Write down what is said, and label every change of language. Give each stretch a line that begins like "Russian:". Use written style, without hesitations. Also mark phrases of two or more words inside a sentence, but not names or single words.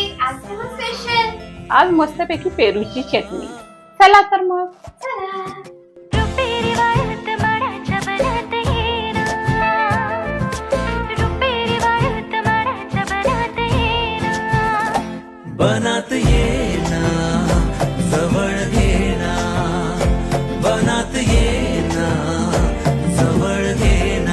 Marathi: आज काय मग स्पेशल? आज मस्तपैकी पेरूची चटणी. चला तर मग. चला. रुपेरी वाळत माडाच्या बनात येना, रुपेरी वाळत माडाच्या बनात येना, बनात येना जवळ घेना, बनात येना जवळ घेना.